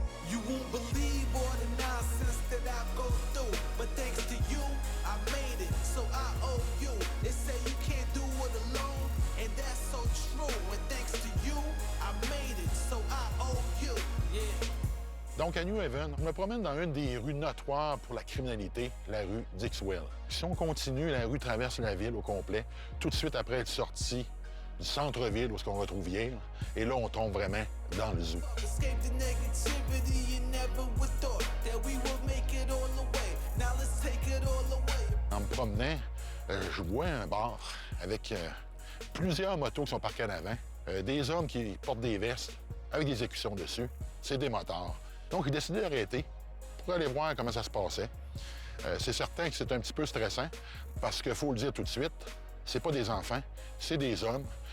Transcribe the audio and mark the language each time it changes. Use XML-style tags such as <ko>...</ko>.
<en>You won't believe all the nonsense that I go through, but thanks to you, I made it, so I owe you. They say you can't do it alone, and that's so true. And thanks to you, I made it, so I owe you. Yeah.</en> <fr>Donc, à New Haven, on me promène dans une des rues notoires pour la criminalité, la rue Dixwell. Si on continue, la rue traverse la ville au complet, tout de suite après être sorti du centre-ville où on retrouve hier. Et là, on tombe vraiment dans le zoo.</fr> <en>Escape the negativity, you never would thought that we would make it all the way. Now let's take it all away.</en> <fr>En me promenant, je vois un bar avec plusieurs motos qui sont parquées en avant, des hommes qui portent des vestes avec des écussons dessus. C'est des motards. Donc, ils décident d'arrêter pour aller voir comment ça se passait. C'est certain que c'est un petit peu stressant parce qu'il faut le dire tout de suite, c'est pas des enfants, c'est des hommes.</fr>